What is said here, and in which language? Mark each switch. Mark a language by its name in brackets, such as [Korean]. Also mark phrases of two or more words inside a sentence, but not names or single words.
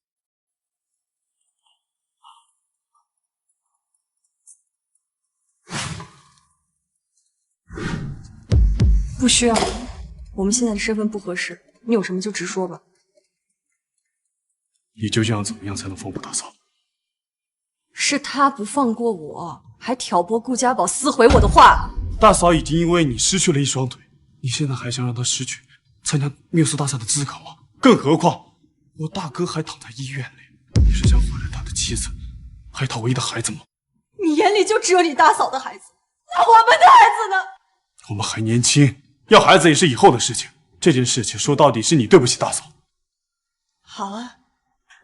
[Chinese] 不需要，我們現在的身份不合適，你有什麼就直說吧。你究竟要怎麼樣才能放過大嫂？是他不放過我，還挑撥顧家寶撕毀我的畫。大嫂已經因為你失去了一雙腿，你現在還想讓她失去參加繆斯大賽的資格嗎？更何況我大哥還躺在醫院裡，你是想毀了他的妻子，還有他唯一的孩子嗎？你眼裡就只有你大嫂的孩子，那我們的孩子呢？我們還年輕，要孩子也是以後的事情。這件事情說到底是你對不起大嫂。好啊，